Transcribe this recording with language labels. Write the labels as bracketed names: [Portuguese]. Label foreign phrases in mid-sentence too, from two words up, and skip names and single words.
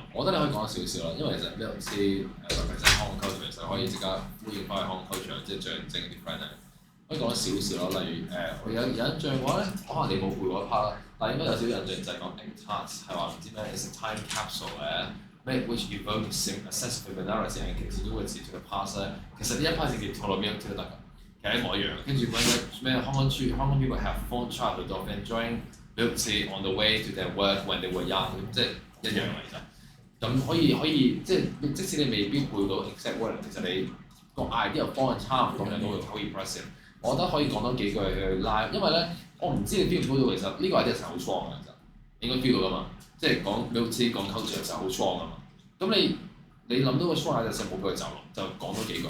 [Cantonese] 我覺得你可以講少少啦，因為其實呢度知其實香港 culture 其實可以即刻呼應翻去香港 culture， 即係象徵啲 friend 啊，可以講少少咯。例如我有印象嘅話咧，可能你冇背嗰 part 啦，但係應該有少少印象就係講 Entarts 係話唔知咩 [English] is a time capsule [Cantonese] 嘅。 [English] which evoke a sense of familiarity and continuity to the past [Cantonese] 咧，其實呢一 part 就叫 tolerability 都得㗎，其實一模一樣。跟住咩 [English] Hong Kong people have fond childhood of enjoying loyalty on the way to their work when they were young， [Cantonese] 即係一樣嚟㗎。咁可以即使你未必背到 [English] exact word， [Cantonese] 其實你個 idea 方向差唔多嘅都會好 impressive。我覺得可以講多幾句去拉，因為咧我唔知你 feel 唔 feel 到其實呢個 idea 成日好 strong 嘅，其實應該 feel 到㗎嘛。即係講 loyalty 講 culture 嘅時候好 strong 㗎嘛。咁你諗到個 [English] strong idea [Cantonese] 就冇俾佢走咯，就講多幾句。